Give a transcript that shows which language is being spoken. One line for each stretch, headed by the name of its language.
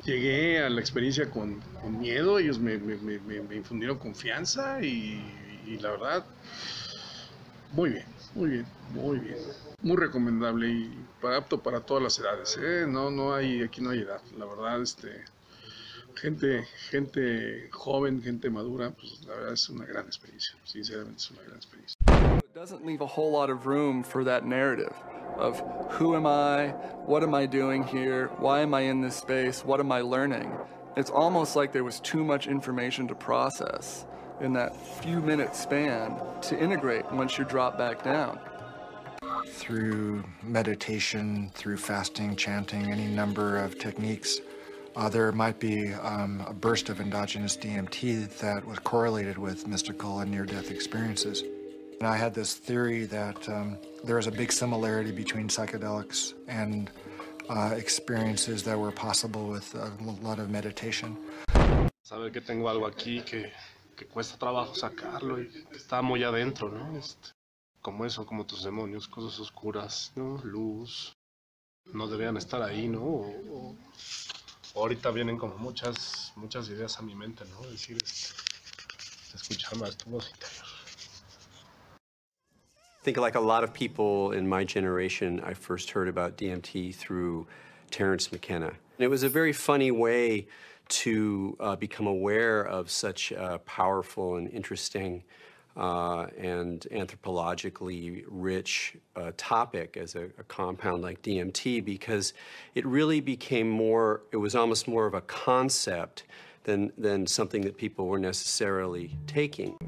Spanish: Llegué a la experiencia con miedo, ellos me infundieron confianza y la verdad, muy bien. Muy recomendable y apto para todas las edades, ¿eh? Aquí no hay edad. La verdad, gente joven, gente madura, pues la verdad es una gran experiencia. Sinceramente es una gran experiencia.
English: It doesn't leave a whole lot of room for that narrative of who am I, what am I doing here, why am I in this space, what am I learning? It's almost like there was too much information to process in that few minute span to integrate once you drop back down. Through meditation, through fasting, chanting, any number of techniques, there might be a burst of endogenous DMT that was correlated with mystical and near-death experiences. And I had this theory that there is a big similarity between psychedelics and experiences that were possible with a lot of meditation.
Spanish: Saber que tengo algo aquí que cuesta trabajo sacarlo y está muy adentro, ¿no? Como eso, como tus demonios, cosas oscuras, ¿no? Luz, no deberían estar ahí, ¿no? O ahorita vienen como muchas ideas a mi mente, ¿no? Decir, escuchar más tu voz interior.
English: I think like a lot of people in my generation, I first heard about DMT through Terence McKenna. And it was a very funny way to become aware of such a powerful and interesting and anthropologically rich topic as a compound like DMT, because it really became it was almost more of a concept than something that people were necessarily taking.